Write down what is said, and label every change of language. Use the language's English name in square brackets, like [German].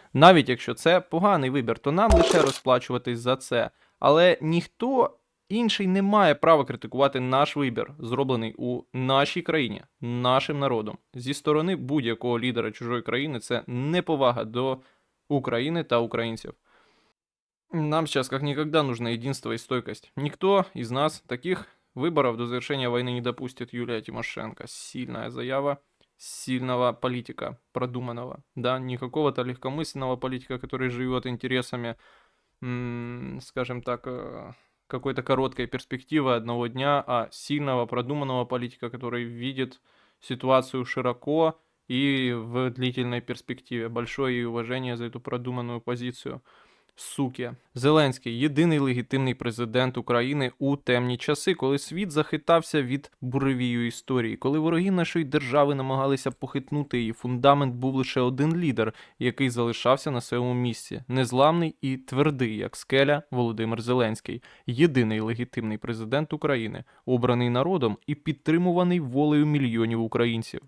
[Ukrainian] Навіть якщо це поганий вибір, то нам лише розплачуватись за це. Але ніхто інший не має права критикувати наш вибір, зроблений у нашій країні, нашим народом. Зі сторони будь-якого лідера чужої країни це неповага до України та українців. [Russian] Нам сейчас как никогда нужно единство и стойкость. Никто из нас таких выборов до завершения войны не допустит. Юлия Тимошенко. Сильная заява сильного политика, продуманного. Да, не какого-то легкомысленного политика, который живет интересами, скажем так, какой-то короткой перспективы одного дня, а сильного, продуманного политика, который видит ситуацию широко и в длительной перспективе. Большое ей уважение за эту продуманную позицию. Суки. [Ukrainian] Зеленський єдиний легітимний президент України у темні часи, коли світ захитався від буревію історії, коли вороги нашої держави намагалися похитнути її, фундамент був лише один лідер, який залишався на своєму місці, незламний і твердий, як скеля, Володимир Зеленський, єдиний легітимний президент України, обраний народом і підтримуваний волею мільйонів українців.